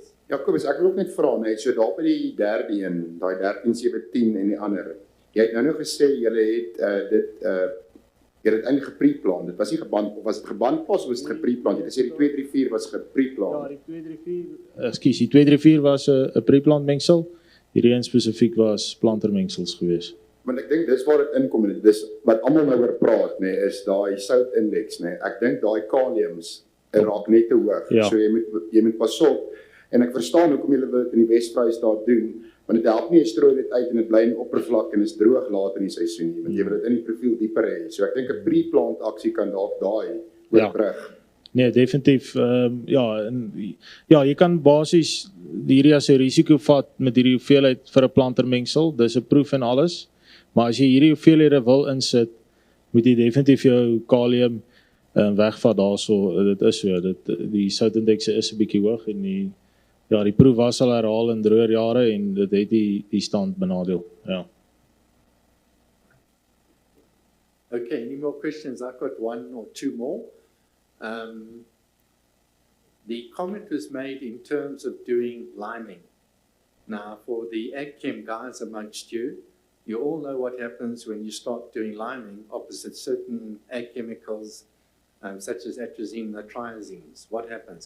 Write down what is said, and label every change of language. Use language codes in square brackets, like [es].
[af] Ja, Kobus, ek wil ook net vra net, so daar by die derde een, daai 13-17 en die ander. Jy het nou gesê julle het jy het eintlik gepreplant. Dit was nie geband of was dit gebandpas of was dit gepreplant? Jy het gesê die 234 was gepreplant. Ja, die 234, die 234 was 'n preplant mengsel. Hierdie een spesifiek was plantermengsels geweest. Want ek dink dis waar dit inkom en dis wat almal nou oor praat, nê, is daai soutindeks, nê. Ek dink daai kaliums raak net te hoog. Ja. So jy moet pas op. En ek verstaan hoekom julle dit in die Wes-Vrystaat doen, want dit help nie jy strooi dit uit en dit bly in die oppervlak en is droog later in die seisoen nie, want jy wil dit in die profiel dieper hê. So ek dink 'n pre-plant aksie kan dalk daai oorbrug. Nee, definitief. Jy kan basies hierdie as 'n risiko vat met hierdie hoeveelheid vir 'n plantermengsel. Dis 'n proef en alles. Maar as jy hierdie hoeveelhede wil insit, moet jy definitief jou kalium wegvat daarso. Dit is so, die soutindekse is 'n bietjie hoog en die proef was al herhaal in droër jare en dit het die stand benadeel. Ja. [en] Okay, any more questions? I've got one or two more. The comment was made in terms of doing liming. Now, for the ag chem guys amongst you, you all know what happens when you start doing liming opposite certain ag chemicals, such as atrazine, the triazines. What happens?